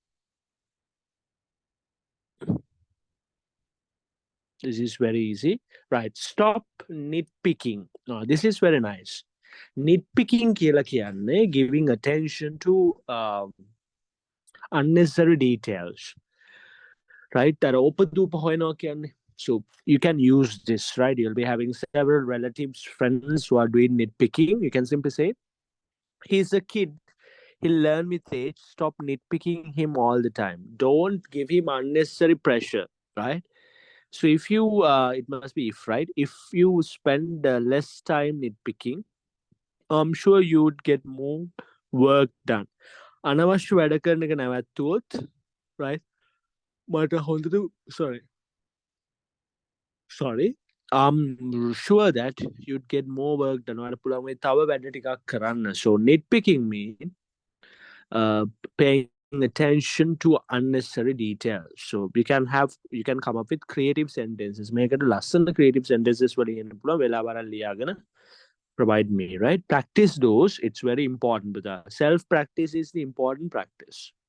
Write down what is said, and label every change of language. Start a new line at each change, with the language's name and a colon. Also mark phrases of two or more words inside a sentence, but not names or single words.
English: This is very easy. Right. Stop nitpicking. This is very nice. Nitpicking
Sinhala: කියලා කියන්නේ
English: giving attention to unnecessary details. Right? that
Sinhala: ඕපදූප හොයනවා කියන්නේ.
English: So you can use this, right? You'll be having several relatives, friends who are doing nitpicking. You can simply say, he's a kid. He'll learn with age. Stop nitpicking him all the time. Don't give him unnecessary pressure, right? So if you, it must be if, right? If you spend less time nitpicking, I'm sure you would get more work done.
Sinhala: අනවශ්‍ය වැඩ කරන එක නැවැත්තුවොත්, right? මට හොඳට
English: sorry sorry I'm sure that you'd get more work done.
Sinhala: ඔයාලට පුළුවන් වෙයි තව වැඩ ටිකක් කරන්න.
English: So nitpicking mean uh, paying attention to unnecessary details. So you can come up with creative sentences.
Sinhala: මේකට ලස්සන
English: creative sentences
Sinhala: වලින් එන්න පුළුවන් වෙලාවරක් ලියාගෙන
English: provide me, right? Practice those. It's very important. But self practice is the important practice.